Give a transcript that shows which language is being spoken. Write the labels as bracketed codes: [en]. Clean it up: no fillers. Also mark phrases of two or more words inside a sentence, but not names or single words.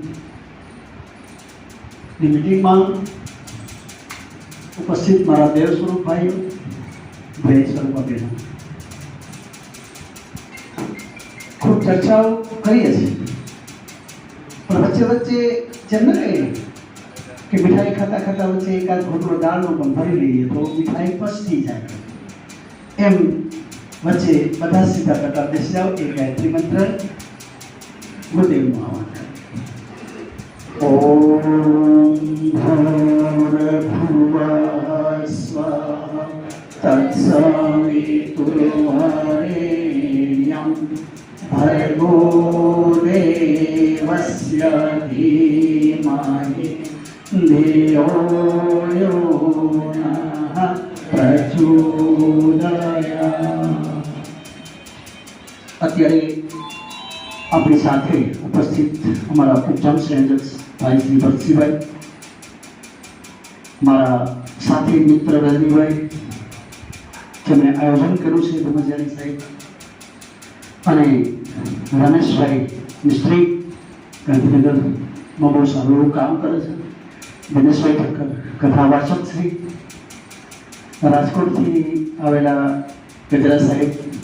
[gu] ની મીટિંગમાં ઉપસ્થિત મારા દેવ સ્વરૂપભાઈઓ, ભાઈ સ્વરૂપાબેનો ખૂબ ચર્ચાઓ કરીએ છીએ, પણ વચ્ચે વચ્ચે જેમ ન કહીએ કે મીઠાઈ ખાતા ખાતા વચ્ચે એકાદ ઘૂંટડો દાળનો પણ ભરી લઈએ તો મીઠાઈ પચતી જાય, એમ વચ્ચે બધા સીધા કરતા બેસી જાઓ. એ ગાયત્રી મંત્ર ગુરુદેવનું આહવાન કરે. [sa] ઓમ ભૂર્ભુવઃ સ્વાહા તત્સવિતુર્વરેણ્યં ભર્ગો દેવસ્ય ધીમહિ ધિયો યો નઃ પ્રચોદયાત્. [gu] અત્યારે આપણી સાથે ઉપસ્થિત અમારા ઉપજામ સંયોજક ભાઈ શ્રી ભરતસિંહભાઈ, મારા સાથી મિત્ર રજનીભાઈ, જેમણે આયોજન કર્યું છે બ્રહ્મચારી સાહેબ, અને રમેશભાઈ મિસ્ત્રી ગાંધીનગરમાં બહુ સારું કામ કરે છે, દિનેશભાઈ ઠક્કર કથાવાચક શ્રી, રાજકોટથી આવેલા ગજરા સાહેબ,